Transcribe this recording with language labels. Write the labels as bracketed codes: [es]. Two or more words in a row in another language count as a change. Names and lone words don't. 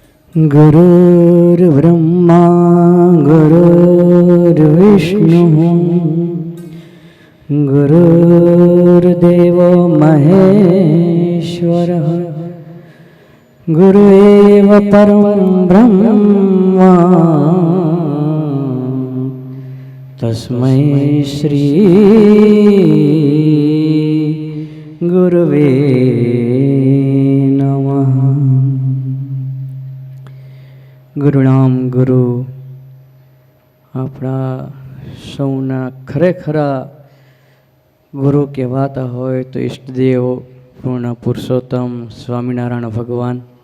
[sa] गुरुर्ब्रह्मा गुरुर्विष्णुः गुरुर्देवो महेश्वरः गुरु एव परं ब्रह्मा तस्मै श्री गुरुवे नमः। [gu] ગુરુનામ ગુરુ આપણા સૌના ખરેખરા ગુરુ કહેવાતા હોય તો ઈષ્ટદેવ પૂર્ણ પુરુષોત્તમ સ્વામિનારાયણ ભગવાન.